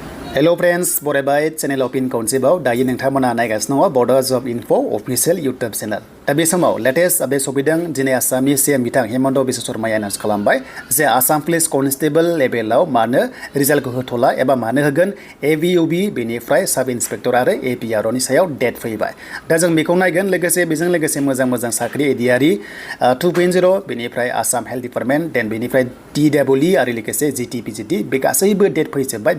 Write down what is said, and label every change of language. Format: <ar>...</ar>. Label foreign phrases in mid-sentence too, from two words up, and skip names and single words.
<en>Hello friends, Bodo channel of Constable.</en> <brx>Dayi nengtamana naigasno</brx> <en>Bodo Job Info official YouTube channel.</en> <brx>Tapi समाव</brx> <en>latest update</en> <brx>सफैदों दिनै आसामनि CM बिथां हेमन्त बिश्व शर्माया एनाउन्स खालामबाय जे आसाम</brx> <en>police constable</en> <brx>लेभेलाव मानो रिजाल्टखौ होथ'ला एबा मानो होगोन ABUB बेनिफ्राय</brx> <en>sub inspector</en> <brx>आरो APRO नि सायाव डेट फैबाय। दा जों बेखौ नायगोन लोगोसे बेजों लोगोसे मोजां साख्रि एडिआरि 2.0 बेनिफ्राय आसाम हेल्थ डिपार्टमेन्ट देन बेनिफ्राय TWE आरो लोगोसे GTPGT बे गासैबो डेट फैजोबबाय।</brx>